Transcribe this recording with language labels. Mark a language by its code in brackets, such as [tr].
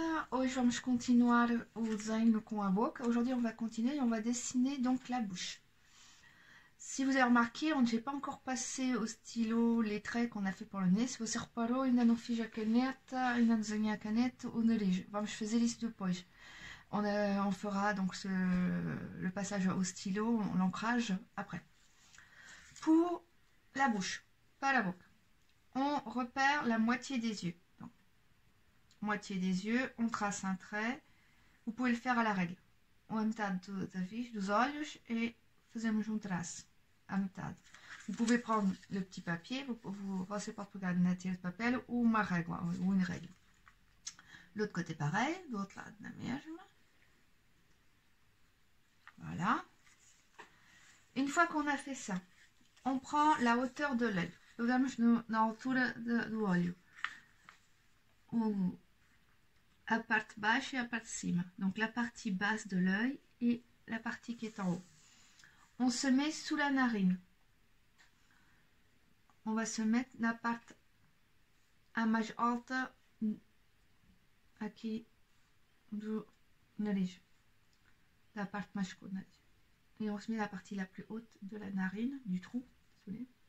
[pt] Hoje vamos continuar o desenho com a boca. [fr] Aujourd'hui, on va continuer et on va dessiner donc la bouche. Si vous avez remarqué, on n'a pas encore passé au stylo les traits qu'on a fait pour le nez. [pt] Se você reparou, ainda não fiz a caneta, ainda não desenhei a caneta, o nariz. Vamos fazer isso depois. [fr] On fera donc le passage au stylo, l'ancrage après. Pour la bouche, pas la boca. On repère la moitié des yeux. Donc, moitié des yeux, on trace un trait. Vous pouvez le faire à la règle. [pt] A metade dos olhos et fazemos um traço à metade. [fr] Vous pouvez prendre le petit papier, [pt] você pode pegar na tira de papel ou uma [fr] règle, ou une règle. L'autre côté pareil, [pt] do outro lado na mesma. [fr] Voilà. Une fois qu'on a fait ça, on prend la hauteur de l'œil. [pt] Vamos na altura do olho. A parte baixa et a parte de cima. [fr] Donc la partie basse de l'œil et la partie qui est en haut. On se met sous la narine. On va se mettre [pt] na parte a mais alta aqui do nariz. La parte mais escura do nariz. [fr] Et on se met la partie la plus haute de la narine, du trou. Désolé.